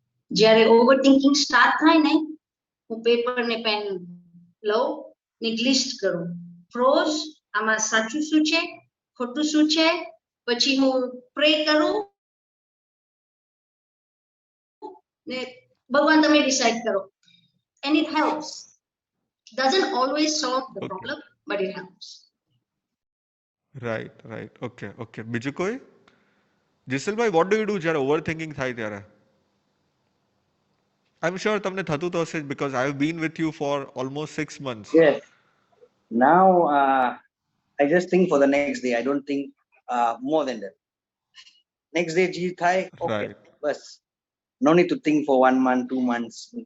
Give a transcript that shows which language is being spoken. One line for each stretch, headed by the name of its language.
Gujarati: જ્યારે overthinking start થાય ને, હું પેપર ને પેન લઉં, ને લિસ્ટ કરું, પ્રોઝ, આમાં સાચું શું છે, ખોટું શું છે, પછી હું પ્રે કરું ને ભગવાન તમે ડિસાઈડ કરો.
English: And it helps. Doesn't always solve the problem, but it helps. Right right. Okay okay,
Gujarati: બીજું કોઈ?
English: Jisalbhai, what do you do
Gujarati: જ્યારે ઓવરથિંકિંગ થાય ત્યારે?
English: I am sure
Gujarati: તમને થતું તો હશે જ,
English: Because I have been with you for almost 6 months. Yes. Now I just think for the next day. I don't think more than that. Next day, G Thai. Okay. Right.
Gujarati: Bas.
English: No need to think for 1 month, 2 months.